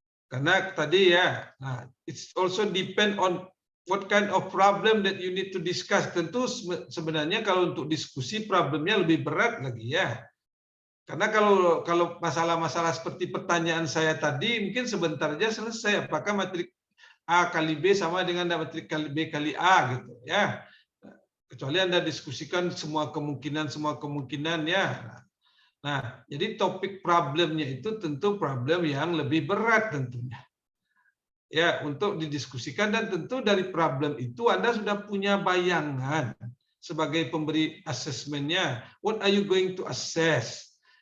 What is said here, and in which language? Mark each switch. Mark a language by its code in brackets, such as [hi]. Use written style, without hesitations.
[id] Karena tadi ya, nah, [en] it's also depend on what kind of problem that you need to discuss. [id] Tentu sebenarnya kalau untuk diskusi problemnya lebih berat lagi ya. Karena kalau masalah-masalah seperti pertanyaan saya tadi mungkin sebentar aja selesai. Apakah matrik A kali B sama dengan matrik kali B kali A gitu ya. Kecuali Anda diskusikan semua kemungkinan ya. Nah, jadi topik problemnya itu tentu problem yang lebih berat tentunya. Ya, untuk didiskusikan dan tentu dari problem itu Anda sudah punya bayangan sebagai pemberi asesmennya. [en] What are you going to assess?